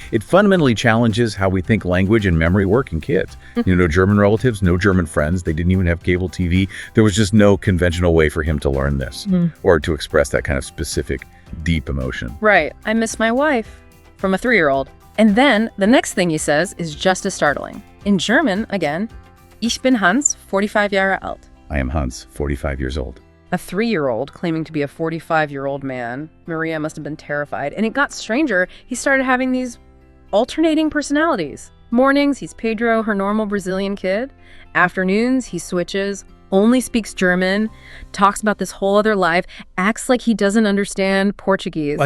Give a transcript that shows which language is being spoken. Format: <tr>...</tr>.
<en>It fundamentally challenges how we think language and memory work in kids. No German relatives, no German friends. They didn't even have cable TV. There was just no conventional way for him to learn this or to express that kind of specific, deep emotion. Right. I miss my wife from a 3-year-old. And then the next thing he says is just as startling. In German, again,</en> <de>Ich bin Hans, 45 Jahre alt.</de> <en>I am Hans, 45 years old. A 3-year-old claiming to be a 45-year-old man. Maria must have been terrified. And it got stranger. He started having these alternating personalities. Mornings, he's Pedro, her normal Brazilian kid. Afternoons, he switches, only speaks German, talks about this whole other life, acts like he doesn't understand Portuguese.</en>